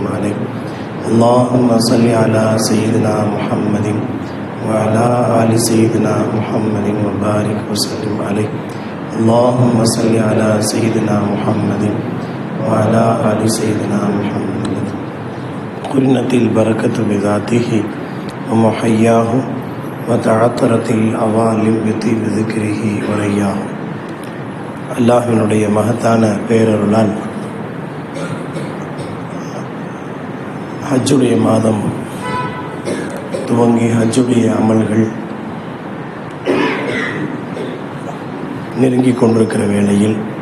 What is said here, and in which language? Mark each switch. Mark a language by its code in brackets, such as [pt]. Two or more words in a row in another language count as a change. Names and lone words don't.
[ar] عليه اللهم صل على سيدنا محمد وعلى آل سيدنا محمد وبارك وسلم عليه اللهم صل على سيدنا محمد وعلى آل سيدنا محمد قرنت البركة بذاته ومحياه وتعطرت الأوالم بطيب ذكره ورياه. [ta] அல்லாஹ்வினுடைய மகத்தான பேரருளால் ஹஜ்ஜுடைய மாதம் துவங்கி ஹஜ்ஜுடைய அமல்கள் நெருங்கிக் கொண்டிருக்கிற வேளையில்